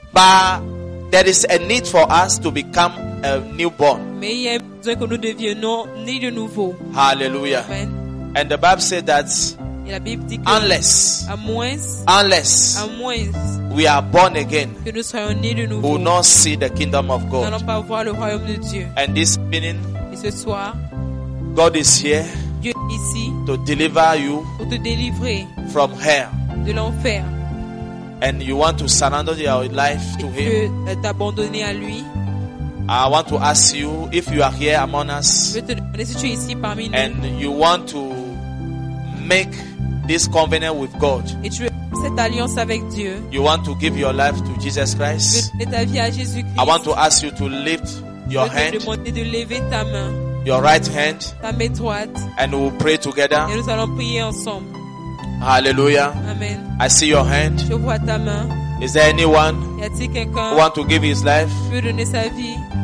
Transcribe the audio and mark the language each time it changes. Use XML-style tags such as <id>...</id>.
<en>But there is a need for us to become a newborn.</en> <fr>Mais il y a besoin que nous devenions nés de nouveau.</fr> <en>Hallelujah. Amen. And the Bible says that</en> <fr>la Bible dit que</fr> <en>unless we are born again,</en> <fr>que nous soyons nés de nouveau,</fr> <en>we will not see the kingdom of God.</en> <fr>Nous n'allons pas voir le royaume de Dieu.</fr> <en>And this evening,</en> <fr>et ce soir,</fr> <en>God is here.</en> <fr>Dieu ici</fr> <en>to deliver you,</en> <fr>pour te délivrer</fr> <en>from hell,</en> <fr>de l'enfer,</fr> <en>and you want to surrender your life</en> <fr>et</fr> <en>to Him.</en> <fr>T'abandonner à lui.</fr> <en>I want to ask you if you are here among us.</en> <fr>Je veux te demander si tu es ici parmi nous.</fr> <en>And you want to make this covenant with God.</en> <fr>Et tu veux cette alliance avec Dieu.</fr> <en>You want to give your life to Jesus Christ.</en> <fr>Tu veux donner ta vie à Jésus Christ.</fr> <en>I want to ask you to lift your hand.</en> <fr>Je veux te demander de lever ta main.</fr> <en>Your right hand,</en> <fr>ta main droite,</fr> <en>and we will pray together.</en> <fr>Et nous allons prier ensemble.</fr> <en>Hallelujah. Amen. I see your hand.</en> <fr>Je vois ta main.</fr> <en>Is there anyone?</en> <fr>Y a-t-il quelqu'un</fr> <en>who want to give his life?</en> <fr>Veut donner sa vie.</fr>